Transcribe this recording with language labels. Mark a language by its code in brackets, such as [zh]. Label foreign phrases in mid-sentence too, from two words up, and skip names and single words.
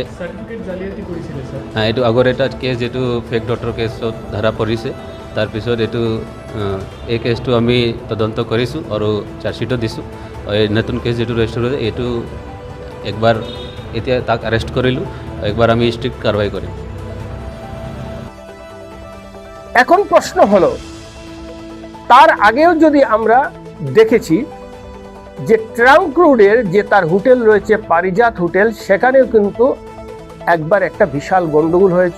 [as] এইটো আগৰ এটা কেছ যেটো [en] fake doctor case [as] ধৰা পৰিছে, তাৰপিছত এইটো এই কেছটো আমি তদন্ত কৰিছোঁ আৰু চাৰ্জশ্বিটো দিছোঁ। এই নতুন কেছ যেটো ৰেজিষ্টাৰ হৈছে এইটো একবাৰ এতিয়া তাক এৰেষ্ট কৰিলোঁ, একবাৰ আমি ষ্ট্ৰিক্ট কাৰ্যবাহী কৰিম। [bn] এখন প্রশ্ন হলো, তার আগেও যদি আমরা দেখেছি যে [en] trunk road [bn] যে তার হোটেল রয়েছে পারিজাত হোটেল, সেখানেও কিন্তু একবার একটা বিশাল গন্ডগোল হয়েছিল।